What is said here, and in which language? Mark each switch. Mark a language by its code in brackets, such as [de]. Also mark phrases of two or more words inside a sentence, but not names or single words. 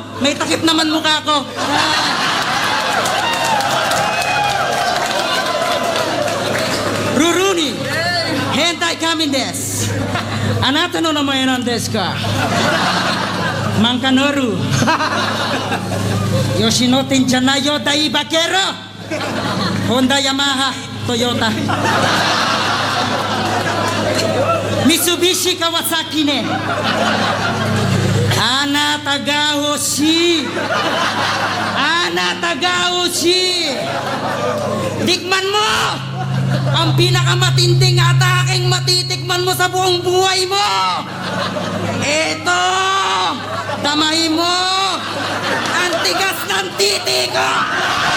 [tl] May takip naman mukha ko. [ja] Ruruni, 変態仮面です. あなたの名前なんですか? Mankanoru. 吉野店じゃないよ大バカヤロー. Honda, Yamaha, Toyota. Mitsubishi, 川崎ね. あなたが欲しい. あなたが欲しい. [tl] Tikman mo! Ang pinakamatinding ataking matitikman mo sa buong buhay mo! Eto! Kamay mo! Ang tigas ng titik!